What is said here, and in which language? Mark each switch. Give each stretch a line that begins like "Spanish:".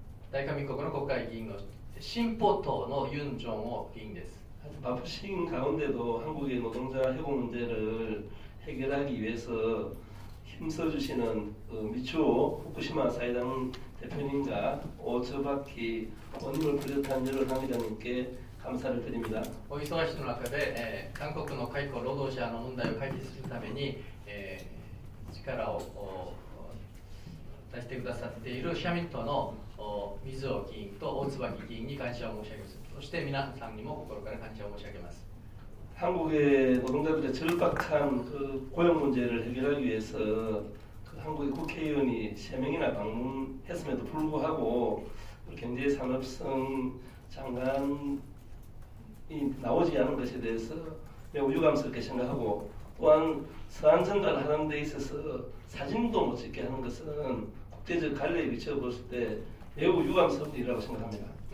Japanese: 大韓民国の国会議員の進歩党のユン・ジョンホ議員です。
Korean: 바쁘신 가운데도 한국의 노동자 해고 문제를 해결하기 위해서 힘써주시는 미추호 후쿠시마 사회당 대표님과 오츠바키 원님을 비롯한 여러 당의장님께 감사를 드립니다.
Japanese: お忙しい中で、韓国の解雇労働者の問題を解決するために、力を出してくださっている社民党の水尾議員と大椿議員に感謝を申し上げます。そして皆さんにも心から感謝を申し上げます。
Korean: 한국의 노동자들의 절박한 고용 문제를 해결하기 위해서 한국의 국회의원이 3명이나 방문했음에도 불구하고 경제산업성 장관이 나오지 않은 것에 대해서 매우 유감스럽게 생각하고, 또한 서한 정가를 하는 데 있어서 사진도 못 찍게 하는 것은 국제적 관례에 비춰봤을 때 매우 유감스러운 일이라고 생각합니다.